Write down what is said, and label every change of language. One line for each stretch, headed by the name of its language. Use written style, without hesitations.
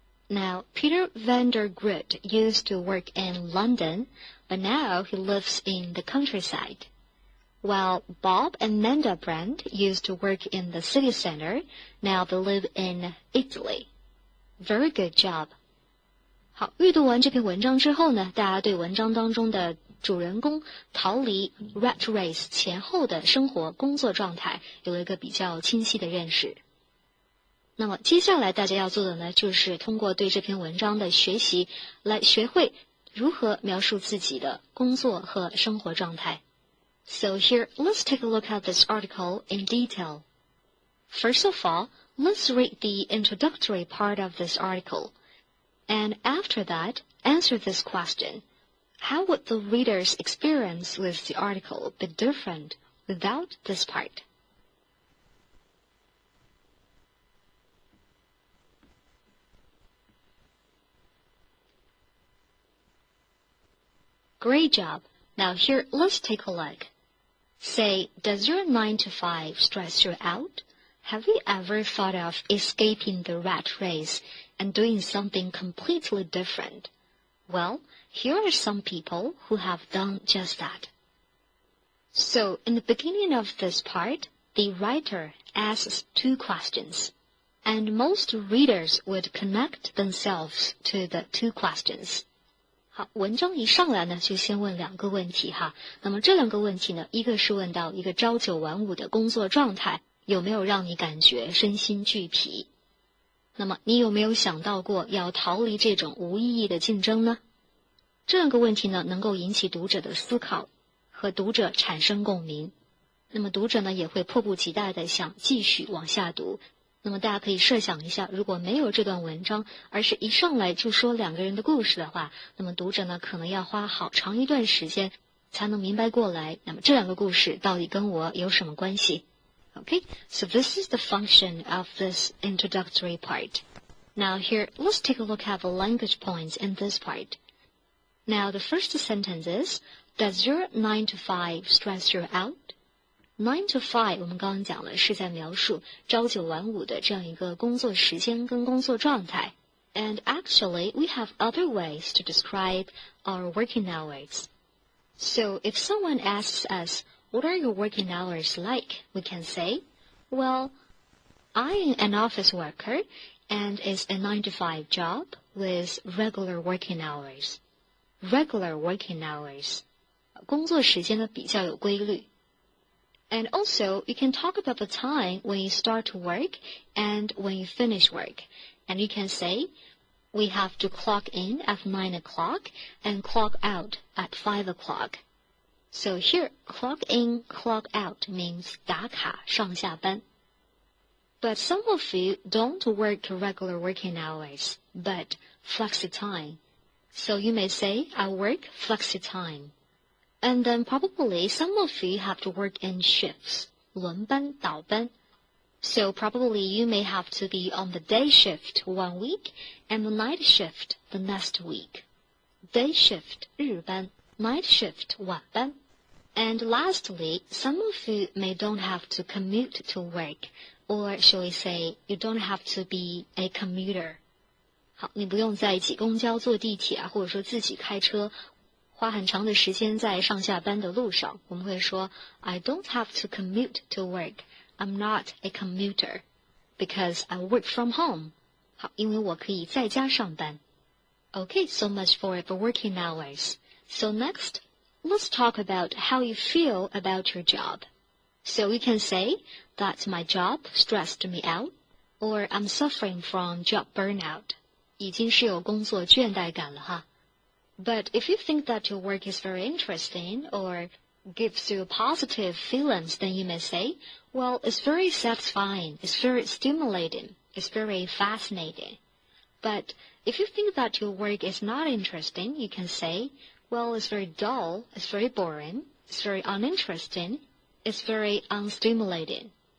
English: Now, Peter van der Groot used to work in London, but now he lives in the countryside. While Bob and Nanda Brand used to work in the city center, now they live in Italy. Very good job.
Chinese: 好，阅读完这篇文章之后呢，大家对文章当中的主人公逃离 rat race 前后的生活工作状态有了一个比较清晰的认识。那么接下来大家要做的呢，就是通过对这篇文章的学习来学会如何描述自己的工作和生活状态。
English: So here, let's take a look at this article in detail. First of all, let's read the introductory part of this article. And after that, answer this question. How would the reader's experience with the article be different without this part? Great job. Now here, let's take a look. Say, does your 9 to 5 stress you out? Have you ever thought of escaping the rat race and doing something completely different? Well, here are some people who have done just that. So, in the beginning of this part, the writer asks 2 questions, and most readers would connect themselves to the 2 questions.
Chinese: 好，文章一上来呢，就先问2个问题哈。那么这2个问题呢，一个是问到一个朝9晚5的工作状态，有没有让你感觉身心俱疲？那么你有没有想到过要逃离这种无意义的竞争呢？这2个问题呢，能够引起读者的思考，和读者产生共鸣。那么读者呢，也会迫不及待地想继续往下读。那么大家可以设想一下，如果没有这段文章，而是一上来就说2个人的故事的话，那么读者呢，可能要花好长一段时间才能明白过来，那么这2个故事到底跟我有什么关系？
English: Okay, so this is the function of this introductory part. Now here, let's take a look at the language points in this part. Now the first sentence is, does your 9 to 5 stress you out?
Chinese: 9 to 5我们刚刚讲了是在描述朝9晚5的这样一个工作时间跟工作状态。
English: And actually, we have other ways to describe our working hours. So if someone asks us, what are your working hours like? We can say, well, I am an office worker and it's a 9 to 5 job with regular working hours. Regular working hours.
Chinese: 工作时间呢比较有规律。
English: And also, you can talk about the time when you start to work and when you finish work. And you can say, we have to clock in at 9 o'clock and clock out at 5 o'clock. So here, clock in, clock out means
Chinese: 打卡上下班.
English: But some of you don't work regular working hours, but flexi time. So you may say, I work flexi time. And then probably some of you have to work in shifts,
Chinese: 轮班倒班.
English: So probably you may have to be on the day shift 1 week and the night shift the next week. Day shift
Chinese: 日班,
English: night shift
Chinese: 晚班.
English: And lastly, some of you may don't have to commute to work, or shall we say, you don't have to be a commuter.
Chinese: 好，你不用在挤公交、坐地铁啊，或者说自己开车花很长的时间在上下班的路上，我们会说
English: I don't have to commute to work. I'm not a commuter because I work from home.
Chinese: 好，因为我可以在家上班。
English: Okay, so much for the working hours. So next, let's talk about how you feel about your job. So we can say that my job stressed me out, or I'm suffering from job burnout.
Chinese: 已经是有工作倦怠感了哈。
English: But if you think that your work is very interesting or gives you positive feelings, then you may say, well, it's very satisfying, it's very stimulating, it's very fascinating. But if you think that your work is not interesting, you can say, well, it's very dull, it's very boring, it's very uninteresting, it's very unstimulating.